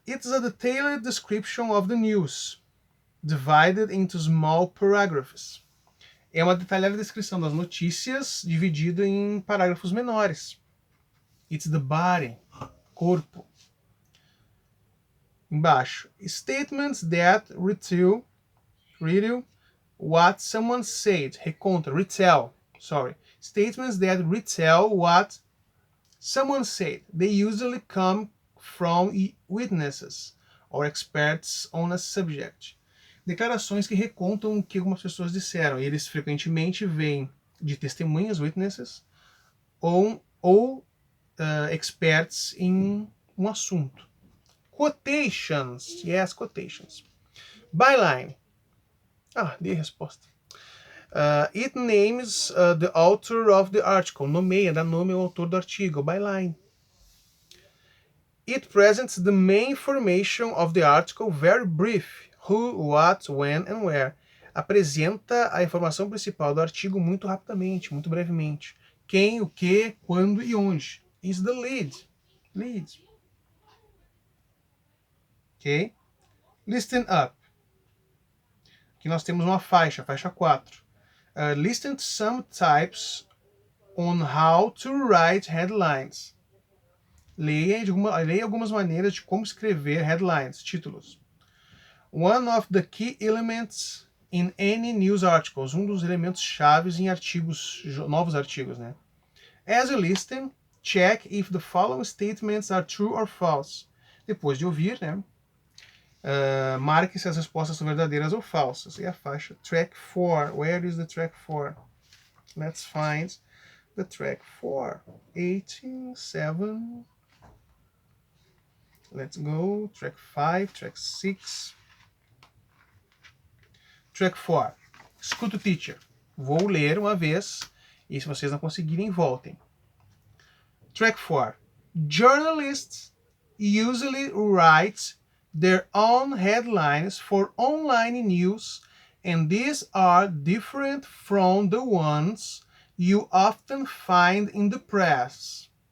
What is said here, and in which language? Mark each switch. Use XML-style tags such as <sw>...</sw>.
<en>It's a detailed description of the news, divided into small paragraphs.</en> <pt>É uma detalhada descrição das notícias, dividido em parágrafos menores.</pt> <en>It's the body. Corpo.</en> <pt>Embaixo.</pt> <en>Statements that retell what someone said. Reconta. Retell. Sorry. Statements that retell what someone said. They usually come from witnesses or experts on a subject.</en> <pt>Declarações que recontam o que algumas pessoas disseram. Eles frequentemente vêm de testemunhas, witnesses, ou experts em um assunto.</pt> <en>Quotations. Yes, quotations. Byline.</en> <pt>Dei a resposta.</pt> <en>It names the author of the article.</en> <pt>Nomeia, dá nome ao autor do artigo.</pt> <en>Byline. It presents the main information of the article very brief. Who, what, when and where.</en> <pt>Apresenta a informação principal do artigo muito rapidamente, muito brevemente. Quem, o que, quando e onde.</pt> <en>Is the lead. Lead. Ok? Listen up.</en> <pt>Aqui nós temos uma faixa 4.</pt> <en>Listen to some types on how to write headlines.</en> <pt>Leia algumas maneiras de como escrever headlines, títulos.</pt> <en>One of the key elements in any news articles.</en> <pt>Um dos elementos chaves em artigos, novos artigos, né?</pt> <en>As you listen, check if the following statements are true or false.</en> <pt>Depois de ouvir, né? Marque se as respostas são verdadeiras ou falsas. E a faixa</pt> <en>track 4. Where is the track 4? Let's find the track 4. 18, 7. Let's go. Track 5, track 6.</en> <pt>Track 4. Escuta o teacher. Vou ler uma vez e se vocês não conseguirem, voltem.</pt> <en>Track 4. Journalists usually write their own headlines for online news, and these are different from the ones you often find in the press.</en>